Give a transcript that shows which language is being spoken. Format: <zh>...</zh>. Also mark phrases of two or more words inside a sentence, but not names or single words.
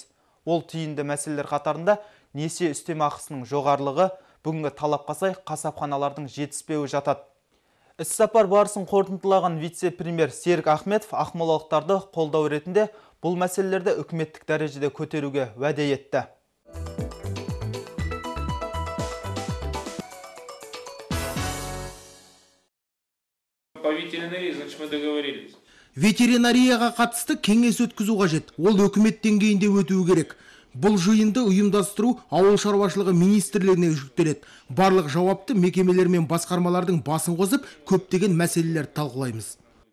<kk>Ол тиімді мәселелер қатарында несие үстемақысының жоғарылығы, бүгінгі талапқа сай қасапханалардың жетіспеуі жатады. Іс-сапар барысын қорытындылаған вице-премьер Серік Ахметов ақмолалықтарды қолдау ретінде бұл мәселелерді үкіметтік дәрежеде көтеруге уәде етті.</kk> <ru>По ветеринарии, значит, мы договорились.</ru> <kk>Ветеринарияға қатысты кеңес өткізу қажет. Ол үкімет деңгейінде өтуі керек. Бұл жиынды ұйымдастыру ауыл шаруашылығы министрлігіне жүктеледі. Барлық жауапты мекемелер мен басқармалардың басын қосып, көптеген мәселелерді талқылаймыз.</kk>